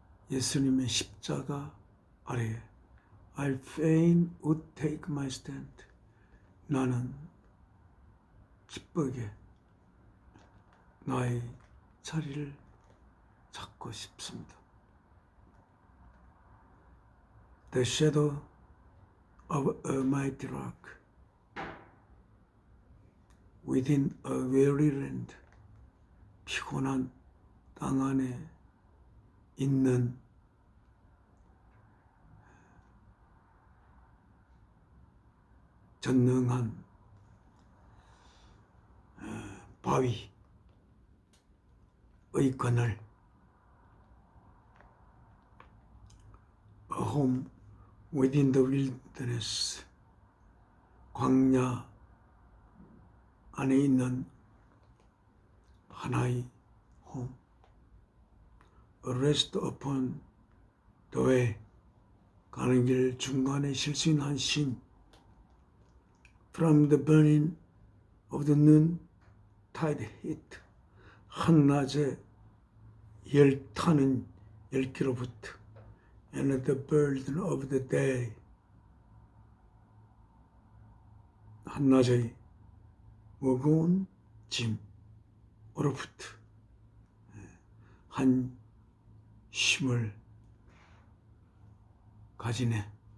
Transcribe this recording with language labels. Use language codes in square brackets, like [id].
[ko] 예수님의 십자가 아래에 [en] I fain would take my stand. [ko] 나는 기쁘게 나의 자리를 찾고 싶습니다. [en] The shadow of a mighty rock within a weary land. [ko] 피곤한 땅 안에 있는 전능한 바위의 그늘. [en] A home within the wilderness. [ko] 광야 안에 있는 하나의 home. [en] A rest upon the way. [ko] 가는 길 중간에 쉴 수 있는 한 쉼. [en] From the burning of the noontide heat. [ko] 한낮에 열타는 열기로부터. [en] And the burden of the day. [ko] 한낮의 무거운 짐으로부터 한 쉼을 가지네.